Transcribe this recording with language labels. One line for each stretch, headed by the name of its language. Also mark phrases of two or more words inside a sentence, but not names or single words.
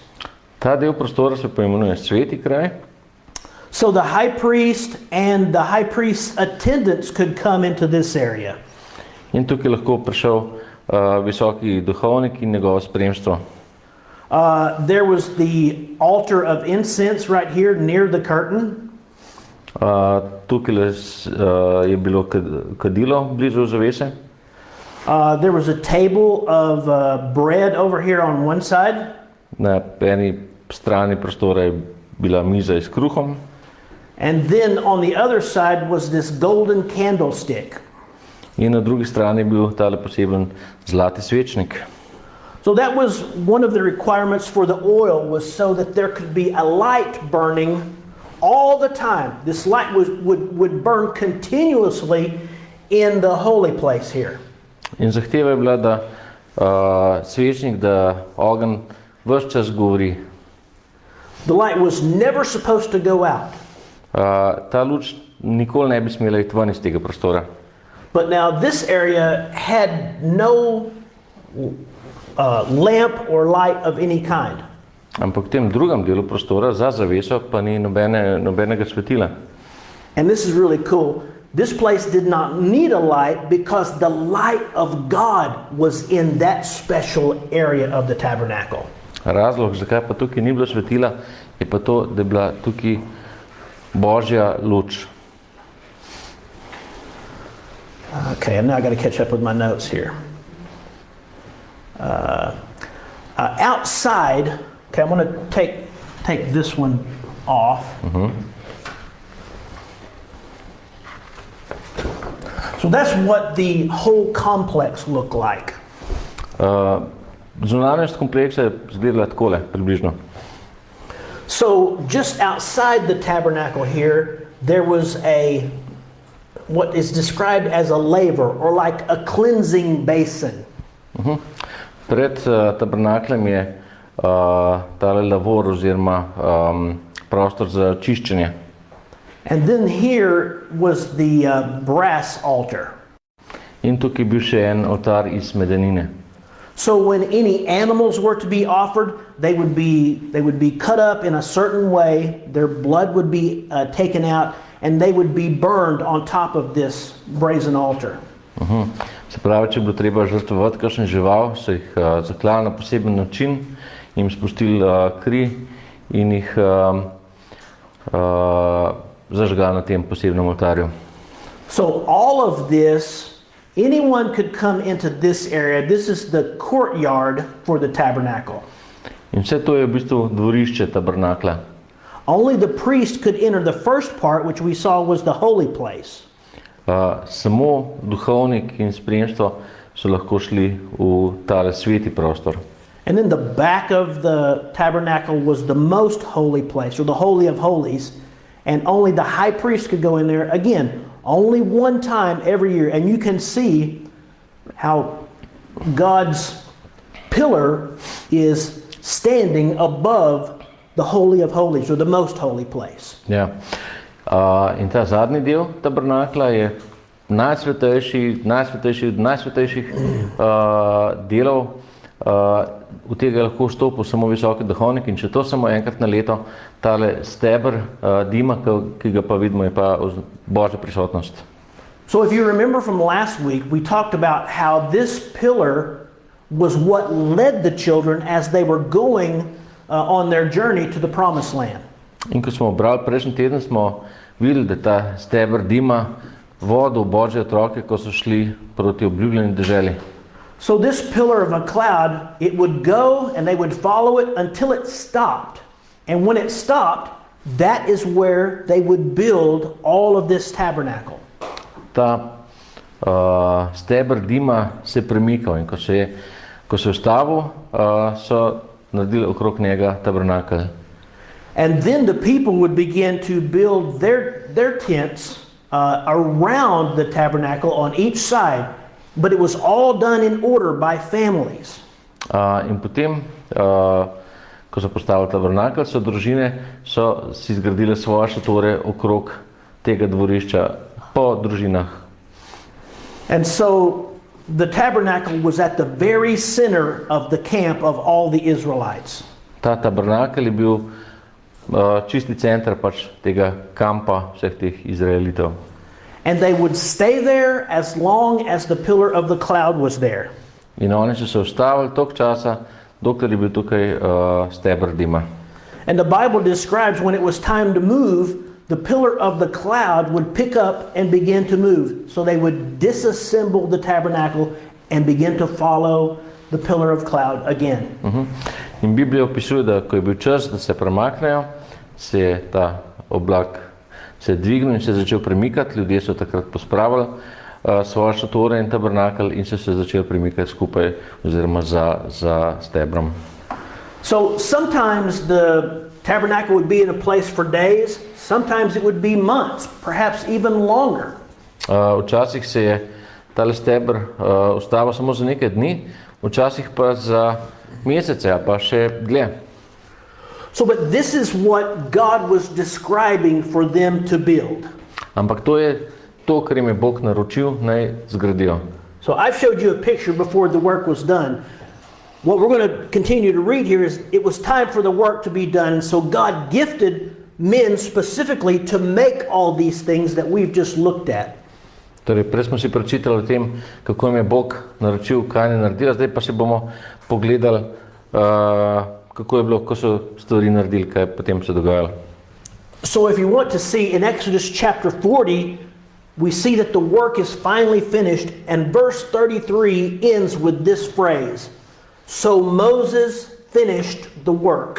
Slovenian: Ta del prostora se poimenuje sveti kraj.
English: So the high priest and the high priest's attendants could come into this area.
Slovenian: In tukaj lahko prišel visoki duhovnik in njegovo spremstvo.
English: There was the altar of incense right here near the curtain.
Slovenian: Tukaj je bilo kadilo blizu zavese.
English: There was a table of bread over here on one side.
Slovenian: Na eni strani prostora je bila miza s kruhom.
English: And then on the other side was this golden candlestick.
Slovenian: In na drugi strani je bil tale poseben zlati svečnik.
English: So that was one of the requirements for the oil, was so that there could be a light burning all the time. This light would burn continuously in the holy place here.
Slovenian: In zahteva je bila, da svečnik, da ogenj ves čas gori.
English: The light was never supposed to go out.
Slovenian: Ta luč nikoli ne bi smela iti ven iz tega prostora.
English: But now this area had no lamp or light of any kind.
Slovenian: Ampak v tem drugem delu prostora za zaveso pa ni nobenega svetila.
English: And this is really cool. this place did not need a light because the light of God was in that special area of the tabernacle.
Slovenian: Razlog, zakaj pa tukaj ni bilo svetila, je pa to, da je bila tukaj Božja luč.
English: Okay, and now I got to catch up with my notes here. Outside, okay, I'm going to take this one off. So that's what the whole complex looked like.
Slovenian: Zunanjost kompleksa je izgledala takole, približno.
English: So just outside the tabernacle here, there was what is described as a laver, or like a cleansing basin.
Slovenian: Pred tabernaklem je tale lavor oziroma prostor za čiščenje.
English: And then here was the brass altar.
Slovenian: In tukaj je bil še en oltar iz medenine.
English: So when any animals were to be offered, they would be cut up in a certain way, their blood would be taken out, and they would be burned on top of this brazen altar.
Slovenian: Se pravi, če je bilo treba žrtvovati kakšen žival, so jih zaklali na poseben način, jim spustili kri in jih zažgali na tem posebnem oltarju.
English: So all of this, anyone could come into this area. This is the courtyard for the tabernacle.
Slovenian: In vse to je v bistvu dvorišče tabernakla.
English: Only the priest could enter the first part, which we saw was the holy place.
Slovenian: Samo duhovnik in spremstvo so lahko šli v tale sveti prostor.
English: And then the back of the tabernacle was the most holy place, or the holy of holies, and only the high priest could go in there. Again, only one time every year, and you can see how God's pillar is standing above the holy of holies, or the most holy place.
Slovenian: Ja. In ta zadnji del tabernakla je najsvetejši od najsvetejših delov. V tega je lahko vstopil samo visoki duhovnik, in če to samo enkrat na leto, tale steber dima, ki ga pa vidimo, je pa Božja prisotnost.
English: So if you remember from last week, we talked about how this pillar was what led the children as they were going on their journey to the promised land.
Slovenian: In ko smo brali prejšnji teden, smo videli, da ta steber dima vodil Božje otroke, ko so šli proti obljubljeni deželi.
English: So this pillar of a cloud, it would go and they would follow it until it stopped. And when it stopped, that is where they would build all of this tabernacle.
Slovenian: Ta steber dima se premikal, in ko se je ustavil, so naredili okrog njega tabernakel.
English: And then the people would begin to build their tents around the tabernacle on each side, but it was all done in order by families.
Slovenian: In potem, ko so postavili tabernakel, so družine si zgradile svoje šatore okrog tega dvorišča po družinah.
English: And so the tabernacle was at the very center of the camp of all the Israelites.
Slovenian: Ta tabernakel je bil čisti center pač tega kampa vseh teh Izraelitev.
English: And they would stay there as long as the pillar of the cloud was there.
Slovenian: In oni so se ustavili toliko časa, dokler je bil tukaj steber dima.
English: And the Bible describes when it was time to move, the pillar of the cloud would pick up and begin to move. So they would disassemble the tabernacle and begin to follow the pillar of cloud again.
Slovenian: In Biblija opisuje, da ko je bil čas, da se premaknejo, se je ta oblak se je dvignil in se je začel premikati. Ljudje so takrat pospravili svoje šatore in tabernakel in so se začeli premikati skupaj oziroma za stebrom.
English: So sometimes the tabernacle would be in a place for days, sometimes it would be months, perhaps even longer.
Slovenian: Včasih se je tale steber ustavil samo za nekaj dni, včasih pa za mesece, pa še dlje.
English: So, but this is what God was describing for them to build.
Slovenian: Ampak to je to, kar jim je Bog naročil, naj zgradijo.
English: So I've showed you a picture before the work was done. What we're going to continue to read here is it was time for the work to be done, and so God gifted men specifically to make all these things that we've just looked at.
Slovenian: Torej, prej smo si prečitali o tem, kako jim je Bog naročil, kaj ne naredila, zdaj pa si bomo pogledali, kako je bilo, ko so stvari naredili, kaj je potem se dogajalo.
English: So if you want to see in Exodus chapter 40, we see that the work is finally finished, and verse 33 ends with this phrase, so Moses finished the work.